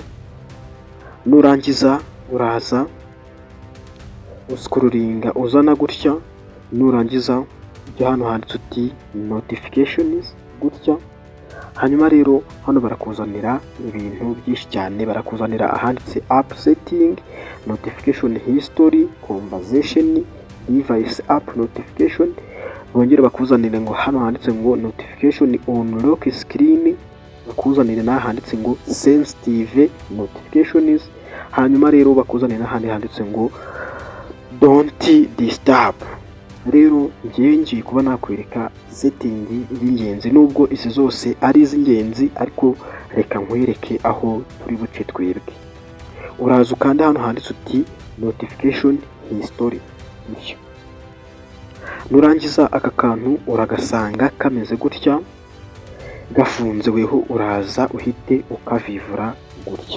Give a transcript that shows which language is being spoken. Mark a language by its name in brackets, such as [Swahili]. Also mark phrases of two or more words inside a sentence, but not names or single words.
[Kinyarwanda] Nurangiza uraza uscrollinga uzana gutya. Nurangiza ujya hano handitse uti notifications gutya. Hanyuma rero hano barakuzanira ibintu byinshi cyane. Barakuzanira ahanditse [English] app setting, notification history, conversation, device app notification. [Kinyarwanda] Bongere bakuzanire ngo hano handitse ngo [English] notification on lock screen, [Kinyarwanda] bakuzanire nahanditse ngo [English] sensitive notifications. [Kinyarwanda] Hanyuma rero bakuzanira handi handitse ngo [English] don't disturb. [Kinyarwanda] Rero ngiye kuba nakwereka setting y'ingenzi, nubwo izi zose ari iz'ingenzi ariko reka nkwereke aho turi buce twebwe. Uraza ukanda hano handitse uti [English] notification history. [Kinyarwanda] Nurangiza aka kantu uragasanga kameze gutya gafunze, weho uraza uhite ukavivura gutya.